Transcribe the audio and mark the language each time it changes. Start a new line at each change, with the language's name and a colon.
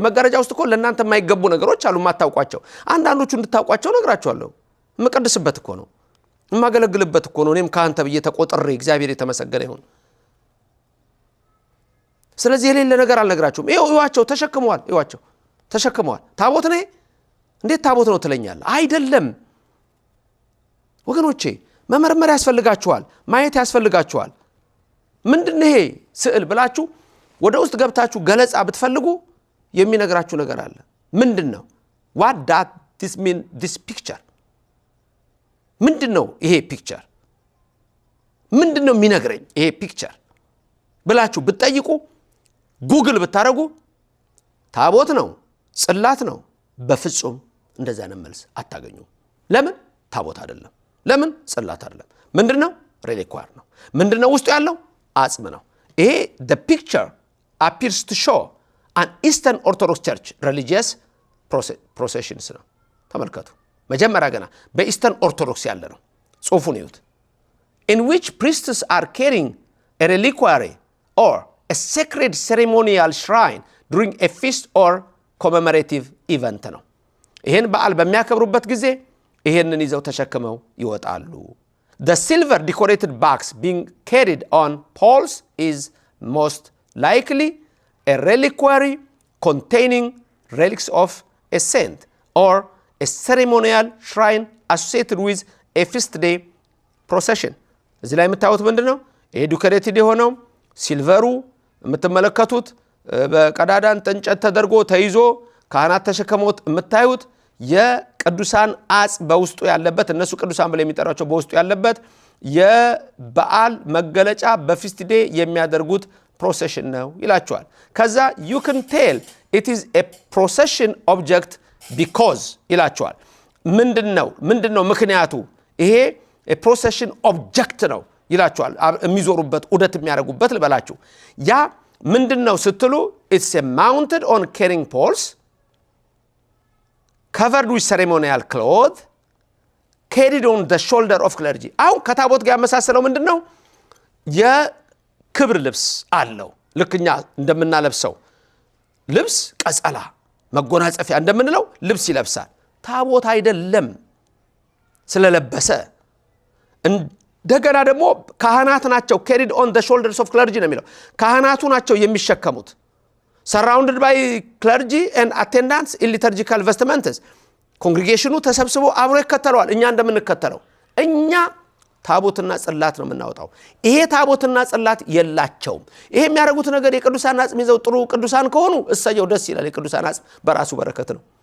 Amharic: መጋረጃ ውስጥ እኮ ለእናንተ የማይገቡ ነገሮች አሉ የማታውቋቸው። አንዳንዶቹ እንድታውቋቸው ነግራችኋለሁ። የምቀድስበት እኮ ነው፣ የማገለግልበት እኮ ነው። እኔም ካህን ተብዬ ተቆጥሬ እግዚአብሔር የተመሰገነ ይሁን። ስለዚህ የሌለ ነገር አልነግራችሁም። ይዋቸው ተሸክመዋል፣ ይዋቸው ተሸክመዋል። ታቦት ነው እንዴት ታቦት ነው ትለኛለህ? አይደለም ወገኖቼ፣ መመርመር ያስፈልጋችኋል፣ ማየት ያስፈልጋችኋል። ምንድነው ይሄ ስዕል ብላችሁ ወደ ውስጥ ገብታችሁ ገለጻ ብትፈልጉ የሚነግራችሁ ነገር አለ። ምንድነው?
English: what does this mean, this picture?
Amharic: ምንድነው ይሄ ፒክቸር? ምንድነው የሚነግረኝ ይሄ ፒክቸር ብላችሁ ብትጠይቁ ጉግል ብታረጉ ታቦት ነው ጽላት ነው በፍጹም እንደዛ ነው መልስ አታገኙም። ለምን? ታቦት አይደለም። ለምን? ጽላት አይደለም። ምንድነው? ሬሊኳር ነው። ምንድነው? ውስጡ ያለው አጽም ነው። ይሄ
English: the picture appears to show an Eastern Orthodox Church religious processions
Amharic: ነው። ተመልከቱ። መጀመሪያ ገና በኢስተርን ኦርቶዶክስ ያለ ነው። ጽሑፉን ይዩት።
English: in which priests are carrying a reliquary or a sacred ceremonial shrine during a feast or commemorative event
Amharic: ነው። ይሄን በዓል በሚያከብሩበት ጊዜ ይሄንን ይዘው ተሸክመው ይወጣሉ።
English: The silver decorated box being carried on poles is most likely a reliquary containing relics of a saint or a ceremonial shrine associated with a feast day procession.
Amharic: እዚህ ላይ የምታዩት ምንድነው? ይሄ ዲኮሬትድ የሆነው ሲልቨሩ የምትመለከቱት በቀዳዳን እንጨት ተደርጎ ተይዞ ካህናት ተሸከመውት የምታዩት የቅዱሳን አጽም በውስጡ ያለበት እነሱ ቅዱሳን ብለው የሚጠራቸው በውስጡ ያለበት የበዓል መገለጫ በፊስት ዴይ የሚያደርጉት ፕሮሴሽን ነው ይላቸዋል። ከዛ
English: you can tell it is a procession object because
Amharic: ይላቸዋል። ምንድነው ምክንያቱ? ይሄ ፕሮሴሽን ኦብጀክት ነው ይላቸዋል። የሚዞሩበት ዑደት የሚያደርጉበት ልበላችሁ። ያ ምንድነው ስትሉ
English: it's a mounted on carrying poles covered with ceremonial cloth carried on the shoulder of clergy.
Amharic: አሁን ከታቦት ጋር ያመሳሰለው ምንድነው? የክብር ልብስ አለው። ልክኛ እንደምናለብሰው ልብስ ቀጸላ መጎናጸፊያ እንደምንለው ልብስ ይለብሳል። ታቦት አይደለም ስለለበሰ እንደገና ደግሞ ካህናት ናቸው
English: carried on the shoulders of clergy
Amharic: ነው የሚለው ካህናቱ ናቸው የሚሸከሙት
English: surrounded by clergy and attendants in liturgical vestments
Amharic: ኮንግሪጌሽኑ ተሰብስቦ አብሮ ይከተለዋል እኛ እንደምንከተለው እኛ ታቦትና ጽላት ነው የምናወጣው ይሄ ታቦትና ጽላት የላቸውም ይሄ የሚያደርጉት ነገር የቅዱሳን አጽም ይዘው ጥሩ ቅዱሳን ከሆኑ እሰየው ደስ ይላል የቅዱሳን አጽም በራሱ በረከት ነው